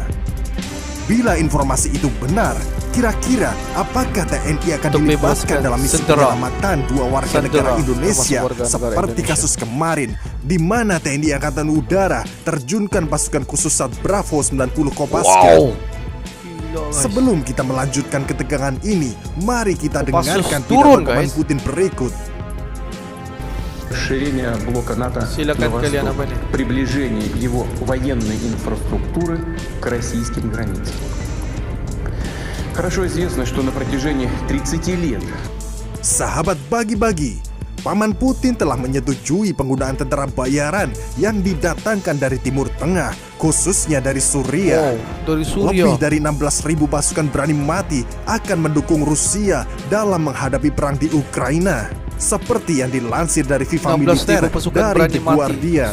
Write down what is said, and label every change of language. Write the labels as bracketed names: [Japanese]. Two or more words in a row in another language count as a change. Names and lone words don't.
[Indonesian] Bila informasi itu benar, kira-kira apakah TNI akan dilibatkan dalam misi penyelamatan dua warga negara Indonesia seperti kasus kemarin, di mana TNI Angkatan Udara terjunkan pasukan khusus Sat Bravo 90 Kopaska? Sebelum kita melanjutkan ketegangan ini, mari kita dengarkan pidato Komandan Putin berikut. [Russian] Расширение блока НАТО на восток, приближение его военной инфраструктуры к российским границам. Хорошо известно, что на протяжении 30 лет [Indonesian] Sahabat Bagi-Bagi, Paman Putin telah menyetujui penggunaan tentara bayaran yang didatangkan dari Timur Tengah, khususnya dari Suriah. Lebih dari 16.000 pasukan berani mati akan mendukung Rusia dalam menghadapi perang di Ukraina, seperti yang dilansir dari FIFA Militer dari The Guardian.